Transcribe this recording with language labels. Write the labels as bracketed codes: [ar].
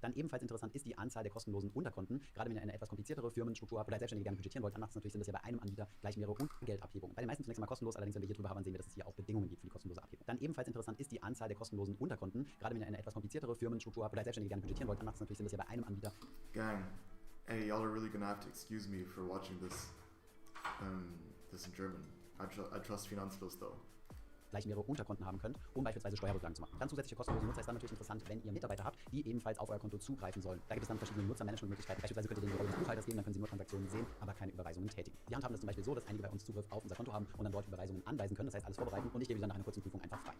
[de] Dann ebenfalls interessant ist die Anzahl der kostenlosen Unterkonten. Gerade wenn ihr eine etwas kompliziertere Firmenstruktur habt oder als Selbstständige gerne budgetieren wollt, dann macht es natürlich Sinn, dass ihr bei einem Anbieter gleich mehrere Bargeldabhebungen. Bei den meisten zunächst einmal kostenlos, allerdings wenn wir hier drüber haben, sehen wir, dass es hier auch Bedingungen gibt für die kostenlose Abhebung. Dann ebenfalls interessant ist die Anzahl der kostenlosen Unterkonten. Gerade wenn ihr eine etwas kompliziertere Firmenstruktur habt oder als Selbstständige gerne budgetieren wollt, dann macht es natürlich Sinn, dass ihr bei einem Anbieter [en] Gang, hey, y'all are really gonna have to excuse me for watching this in German. I trust Finanzfluss though. [de] gleich mehrere Unterkonten haben könnt, um beispielsweise Steuerrücklagen zu machen. Dann zusätzliche kostenlose Nutzer ist dann natürlich interessant, wenn ihr Mitarbeiter habt, die ebenfalls auf euer Konto zugreifen sollen. Da gibt es dann verschiedene Nutzermanagementmöglichkeiten. Beispielsweise könnt ihr den Rolle des Buchhalters geben, dann können sie nur Transaktionen sehen, aber keine Überweisungen tätigen. Wir handhaben das zum Beispiel so, dass einige bei uns Zugriff auf unser Konto haben und dann dort Überweisungen anweisen können. Das heißt, alles vorbereiten und ich gebe sie dann nach einer kurzen Prüfung einfach frei.